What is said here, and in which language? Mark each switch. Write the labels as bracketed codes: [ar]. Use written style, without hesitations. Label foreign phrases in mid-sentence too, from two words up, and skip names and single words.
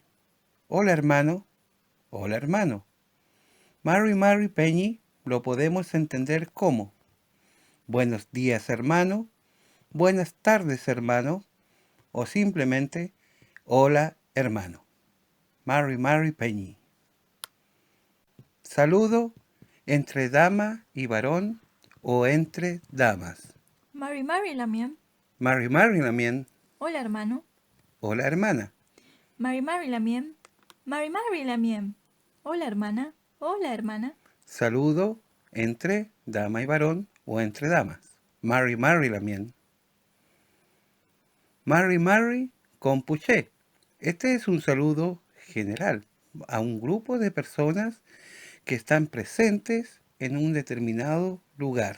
[es] Hola hermano, hola hermano. [arn] Marri Marri Peñi [es] lo podemos entender como buenos días hermano, buenas tardes hermano o simplemente hola hermano. [arn] Marri Marri Peñi. [es] Saludo entre dama y varón o entre damas. [arn] Mari Mari Lamien. Marri Marri Lamien. [es] Hola hermano. Hola hermana. [arn] Mari Mari Lamien. Mari Mari Lamien. [es] Hola hermana. Hola hermana. Saludo entre dama y varón o entre damas. [arn] Marri Marri Lamien. Marri Marri Compuché. [es] Este es un saludo general a un grupo de personas que están presentes en un determinado lugar.